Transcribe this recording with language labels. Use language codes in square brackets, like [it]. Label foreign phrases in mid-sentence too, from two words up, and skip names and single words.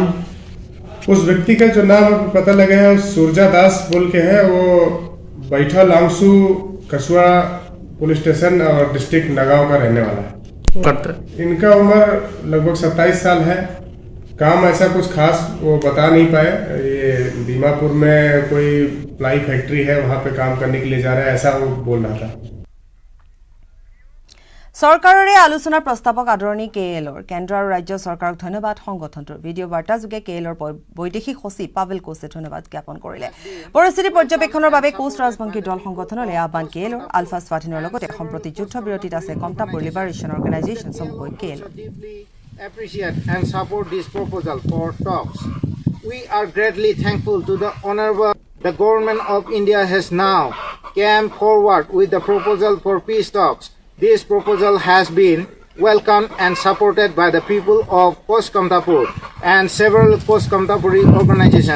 [hi] उस व्यक्ति का जो नाम पता लगा है सूरजा दास बोल के है वो बैठा लांगसू कछुआ पुलिस स्टेशन और डिस्ट्रिक्ट नगांव का रहने वाला है इनका उम्र लगभग 27 साल है काम ऐसा कुछ खास वो बता नहीं पाए ये दीमापुर में कोई प्लाई फैक्ट्री है वहाँ पे काम करने के लिए जा रहा है ऐसा वो बोल रहा था [as] চৰকাৰৰে আলোচনাৰ প্ৰস্তাৱক আদৰণি কেএলৰ কেন্দ্ৰ আৰু ৰাজ্য চৰকাৰক ধন্যবাদ সংগঠনটোৰ ভিডিঅ' বাৰ্তা যোগে কেএলৰ বৈদেশিক সচিব পাভেল কোচে ধন্যবাদ জ্ঞাপন কৰিলে পৰিস্থিতি পৰ্যবেক্ষণৰ বাবে কোচ ৰাজবংশী দল সংগঠনলৈ আহ্বান কেএলৰ আলফা স্বাধীনৰ লগতে সম্প্ৰতি যুদ্ধবিৰতিত আছে কমতাপুৰ লিবাৰেশ্যন অৰ্গেনাইজেশ্যন চমুকৈ কেএলৰ [en] appreciate and support this proposal for talks. We are greatly thankful to the honorable the government of India has now come forward with the proposal for peace talks. This proposal has been welcomed and supported by the people of Post Kamtapur and several Post Kamtapuri organizations.